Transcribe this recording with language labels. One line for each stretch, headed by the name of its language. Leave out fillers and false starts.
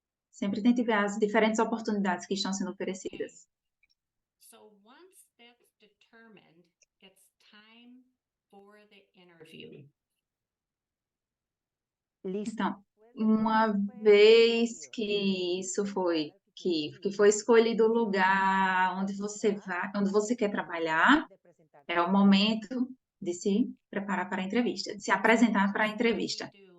Portuguese: Sempre tente ver as diferentes oportunidades que estão sendo oferecidas.
English: So once that's determined, it's time for the interview.
Spanish: Listo.
Portuguese: Então, uma vez que isso foi, que foi escolhido o lugar onde você vai, onde você quer trabalhar, é o momento de se preparar para a entrevista, de se apresentar para a entrevista.